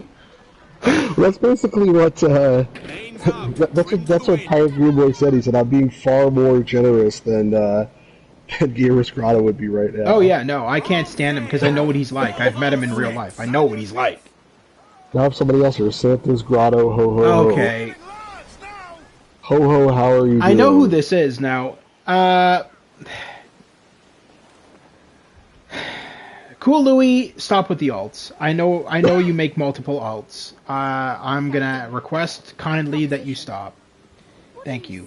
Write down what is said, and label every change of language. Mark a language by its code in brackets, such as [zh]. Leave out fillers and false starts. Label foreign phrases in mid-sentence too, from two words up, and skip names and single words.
[en] That's basically what that's what Pirate Gamer Boy said. He said, "I'm being far more generous than Gamer's Grotto would be right now." Oh, yeah, no, I can't stand him because I know what he's like. I've met him in real life. I know what he's like. Now I have somebody else here. Santa's Grotto, ho ho ho. Okay. Ho ho, how are you doing? I know who this is now. Cool Louie, stop with the alts. I know you make multiple alts. I'm gonna request kindly that you stop. Thank you.